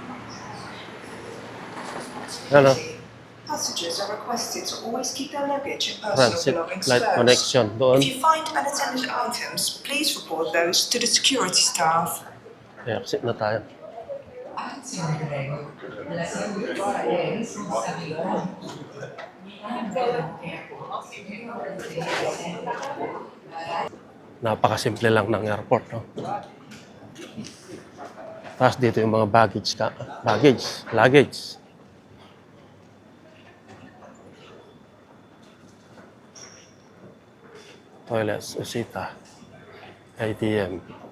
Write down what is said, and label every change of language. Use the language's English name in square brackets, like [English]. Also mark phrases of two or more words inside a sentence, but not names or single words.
[Filipino] Ano? [English] Passengers are requested to always keep their luggage and personal Transit belongings flight first. [Filipino] connection doon. [English] If you find unattended items, please report those to the security staff. [Filipino] Exit na tayo. [Italian] Attenzione prego, la seguita è responsabilità. [Filipino] Napakasimple lang ng airport, no? Tapos dito yung mga luggage. [English] Toilets, usita, ATM.